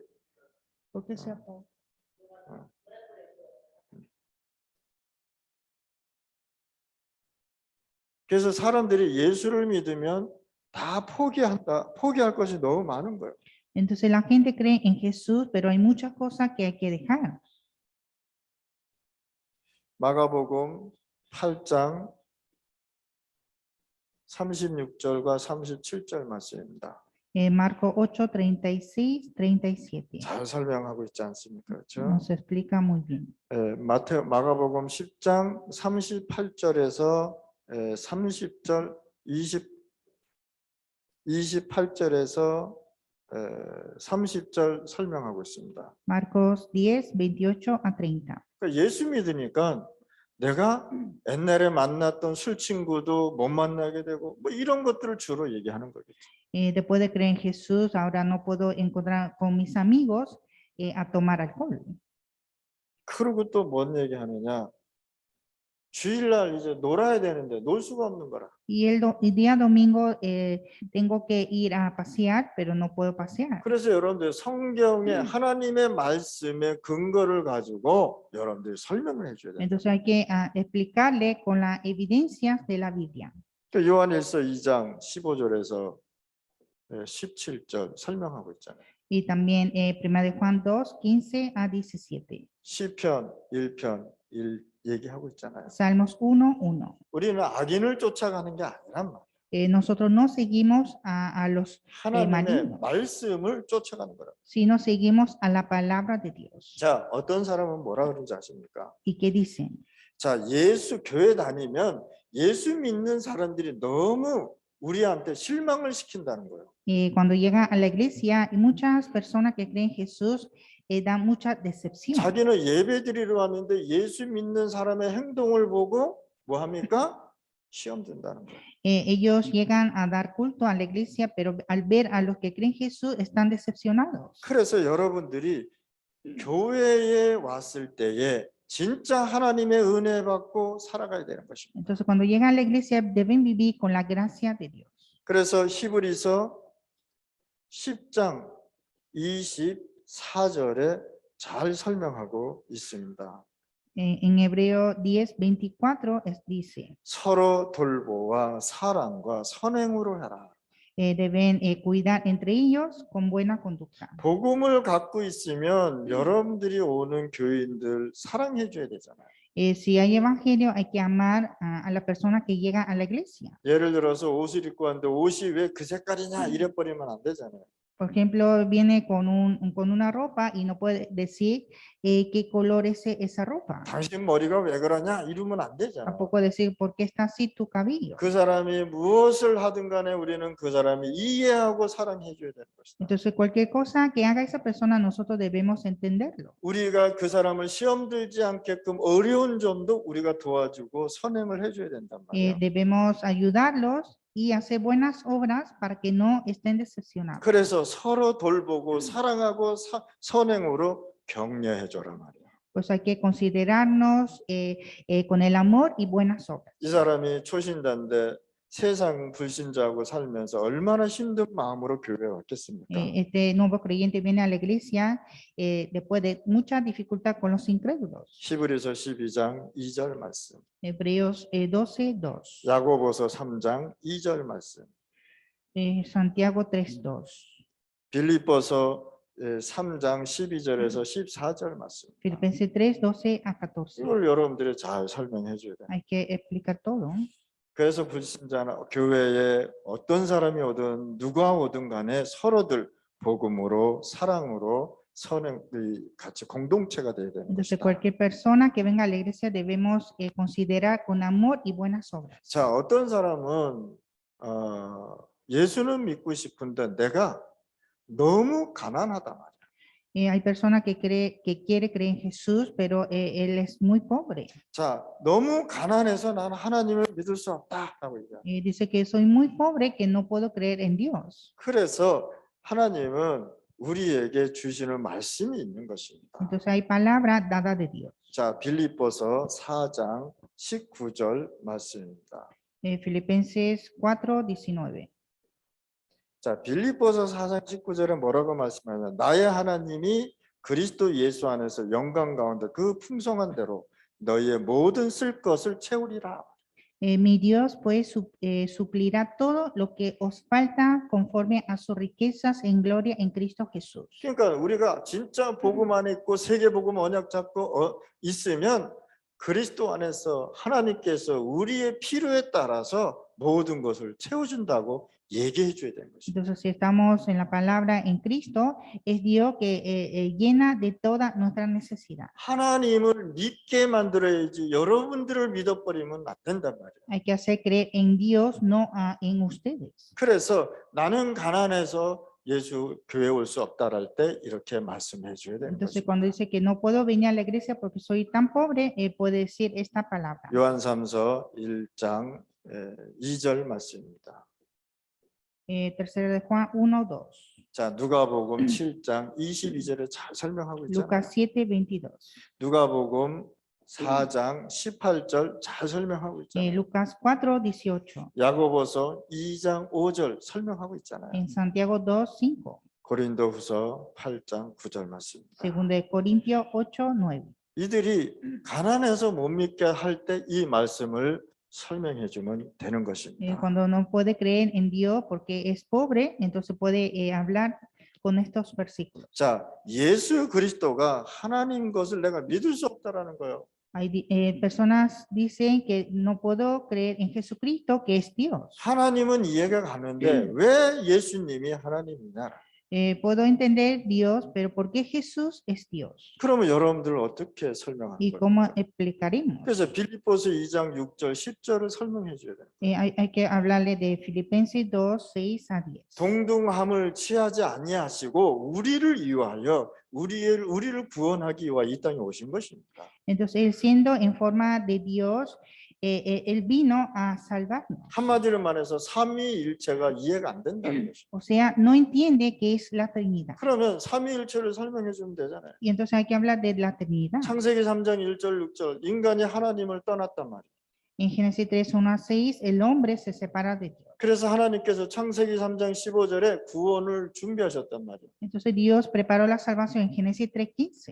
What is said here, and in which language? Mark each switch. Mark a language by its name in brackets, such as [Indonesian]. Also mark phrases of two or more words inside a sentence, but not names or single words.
[Spanish] ¿Por qué se apagó? [Korean] 그래서 사람들이 예수를 믿으면 다 포기할 것이 너무 많은 거예요. [Spanish] Entonces la gente cree en Jesús, pero hay muchas cosas que hay que dejar. [Korean] 마가복음 8장 36절과 37절 말씀입니다. [Spanish] Marcos 8, 36, 37. [Korean] 잘 설명하고 있지 않습니까? 그렇죠? [Spanish] Nos explica muy bien. [Korean] 마가복음 10장 38절에서 30절 28절에서 30절 설명하고 있습니다. [Spanish] Marcos 10, 28 a 30. [Korean] 그러니까 예수 믿으니까 내가 옛날에 만났던 술 친구도 못 만나게 되고 뭐 이런 것들을 주로 얘기하는 거겠죠. [Spanish] Después de creer en Jesús, ahora no puedo encontrar con mis amigos a tomar alcohol. [Korean] 그리고 또 뭔 얘기하느냐? 주일날 이제 놀아야 되는데 놀 수가 없는 거라. [Spanish] Y el día domingo tengo que ir a pasear, pero no puedo pasear. [Korean] 그래서 여러분들 성경에 하나님의 말씀의 근거를 가지고 여러분들이 설명을 해줘야 된다. [Spanish] Entonces hay que explicarle con las evidencias de la Biblia. [Korean] 요한일서 2장 15절에서 17절 설명하고 있잖아요. [Spanish] Y también 1 de Juan 2, 15 a 17. [Korean] 시편 1편 1 얘기하고 있잖아요. [Spanish] Salmos 1:1. [Korean] 우리는 악인을 쫓아가는 게 아니란 말이에요. [Spanish] Nosotros no seguimos a los [Korean] 하나님의 [Spanish] malignos, [Korean] 말씀을 쫓아가는 거라. [Spanish] sino seguimos a la palabra de Dios. [Korean] 자, 어떤 사람은 뭐라 그러는지 아십니까? [Spanish] ¿Y qué dicen? [Korean] 자, 예수 교회 다니면 예수 믿는 사람들이 너무 우리한테 실망을 시킨다는 거예요. [Spanish] Cuando llega a la iglesia, y muchas personas que creen en Jesús dan mucha decepción. [Korean] 자기는 예배 드리러 왔는데 예수 믿는 사람의 행동을 보고 뭐 합니까? 시험 든다는 거예요. [Spanish] Ellos llegan a dar culto a la iglesia, pero al ver a los que creen en Jesús están decepcionados. [Korean] 그래서 여러분들이 교회에 왔을 때에 진짜 하나님의 은혜 받고 살아가야 되는 것입니다. [Spanish] Entonces, cuando llegan a la iglesia, deben vivir con la gracia de Dios. [Korean] 그래서 히브리서 10장 24절에 잘 설명하고 있습니다. [Spanish] En Hebreo 10:24 dice, [Korean] 서로 돌보와 사랑과 선행으로 해라. [Spanish] deben cuidar entre ellos con buena conducta. [Korean] 복음을 갖고 있으면 여러분들이 오는 교인들 사랑해 줘야 되잖아요. [Spanish] Si hay evangelio, hay que amar a la persona que llega a la iglesia. [Korean] 예를 들어서 옷을 입고 왔는데 옷이 왜 그 색깔이냐 이래 버리면 안 되잖아요. [Spanish] Por ejemplo, viene con una ropa y no puede decir qué color es esa ropa. [Korean] 당신 머리가 왜 그러냐 이러면 안 되잖아요. [Spanish] Tampoco decir por qué está así tu cabello. [Korean] 그 사람이 무엇을 하든 간에 우리는 그 사람이 이해하고 사랑해 줘야 되는 것이다. [Spanish] Entonces, cualquier cosa que haga esa persona, nosotros debemos entenderlo. [Korean] 우리가 그 사람을 시험 들지 않게끔 어려운 점도 우리가 도와주고 선행을 해줘야 된단 말이에요. [Spanish] Debemos ayudarlos y hacer buenas obras para que no estén decepcionados. [Korean] 그래서 서로 돌보고 사랑하고 선행으로 격려해 줘라 말이에요. [Spanish] Pues hay que considerarnos con el amor y buenas obras. [Korean] 이 사람이 초신자인데 세상 불신자하고 살면서 얼마나 힘든 마음으로 교회에 왔겠습니까? [Spanish] Este nuevo creyente viene a la iglesia después de mucha dificultad con los incrédulos. [Korean] 히브리서 12장 2절 말씀. [Spanish] Hebreos 12:2. [Korean] 야고보서 3장 2절 말씀. [Spanish] Santiago 3:2. [Korean] 빌립보서 3장 12절에서 14절 말씀. [Spanish] Filipenses 3:12 a 14. [Korean] 이걸 여러분들이 잘 설명해 줘야 돼요. [Spanish] Hay que explicar todo. [Korean] 그래서 불신자나 교회에 어떤 사람이 오든 누가 오든 간에 서로들 복음으로 사랑으로 선행 같이 공동체가 되어야 되는 [Spanish] Entonces, [Korean] 것이다. [Spanish] cualquier persona que venga a la iglesia debemos considerar con amor y buenas obras. [Korean] 자, 어떤 사람은 예수는 믿고 싶은데 내가 너무 가난하다 말이야. [Spanish] Hay personas que quiere creer en Jesús, pero él es muy pobre. [Korean] 자, 너무 가난해서 나는 하나님을 믿을 수 없다라고 얘기해요. [Spanish] Dice que soy muy pobre, que no puedo creer en Dios. [Korean] 그래서 하나님은 우리에게 주시는 말씀이 있는 것입니다. [Spanish] Entonces hay palabra dada de Dios. [Korean] 자, 빌립보서 4장 19절 말씀입니다. [Spanish] Filipenses 4:19. [Korean] 자, 빌립보서 4장 19절에 뭐라고 말씀하냐면 나의 하나님이 그리스도 예수 안에서 영광 가운데 그 풍성한 대로 너희의 모든 쓸 것을 채우리라. [Spanish] Mi Dios pues suplirá todo lo que os falta conforme a sus riquezas en gloria en Cristo Jesús. [Korean] 그러니까 우리가 진짜 복음 안에 있고 세계 복음 언약 잡고 있으면 그리스도 안에서 하나님께서 우리의 필요에 따라서 모든 것을 채워준다고 얘기해 줘야 되는 것입니다. [Spanish] Entonces, si estamos en la palabra en Cristo, es Dios que llena de toda nuestra necesidad. [Korean] 하나님을 믿게 만들어야지 여러분들을 믿어버리면 안 된단 말이에요. [Spanish] Hay que hacer creer en Dios, no en ustedes. [Korean] 그래서 나는 가난해서 예수 교회 올 수 없다랄 때 이렇게 말씀해 줘야 되는 [Spanish] Entonces, [Korean] 것입니다. [Spanish] cuando dice que no puedo venir a la iglesia porque soy tan pobre, puede decir esta palabra. [Korean] 요한삼서 1장 2절 말씀입니다. [Spanish] Tercero de Juan 1:2. [Korean] 자, 누가복음 7장 22절에 잘 설명하고 있잖아요. [Spanish] Lucas 7:22. [Korean] 누가복음 4장 18절 잘 설명하고 있잖아요. [Spanish] Lucas 4:18, [Korean] 야고보서 2장 5절 설명하고 있잖아요. [Spanish] en Santiago 2:5, [Korean] 고린도후서 8장 9절 말씀입니다. [Spanish] 2 Corintios 8:9. [Korean] 이들이 가난해서 못 믿게 할 때 이 말씀을 설명해 주면 되는 것입니다. [Spanish] Cuando no puede creer en Dios porque es pobre, entonces puede hablar con estos versículos. [Korean] 자, 예수 그리스도가 하나님 것을 내가 믿을 수 없다라는 거예요. [Spanish] Personas dicen que no puedo creer en Jesucristo, que es Dios. [Korean] 하나님은 이해가 가는데 왜 예수님이 하나님이냐? [Spanish] Puedo entender Dios, pero ¿por qué Jesús es Dios? [Korean] 그러면 여러분들 어떻게 설명하는 [Spanish] ¿Y [Korean] 거예요? [Spanish] cómo explicaremos? [Korean] 그래서 빌립보서 2장 6절 10절을 설명해 줘야 돼요. [Spanish] Hay que hablarle de Filipenses 2:6-10. [Korean] 동등함을 취하지 아니하시고 우리를 위하여 우리를 구원하기 위하여 이 땅에 오신 것입니다. [Spanish] Entonces, él siendo en forma de Dios, él vino a salvarnos. [Korean] 한마디로 말해서 삼위일체가 이해가 안 된다는 것이죠. [Spanish] O sea, no entiende qué es la Trinidad. [Korean] 그러면 삼위일체를 설명해 주면 되잖아요. [Spanish] Y entonces hay que hablar de la Trinidad. [Korean] 창세기 3장 1절 6절 인간이 하나님을 떠났단 말이에요. [Spanish] En Génesis 3:1-6, el hombre se separa de Dios. [Korean] 그래서 하나님께서 창세기 3장 15절에 구원을 준비하셨단 말이에요. [Spanish] Entonces Dios preparó la salvación en Génesis 3:15.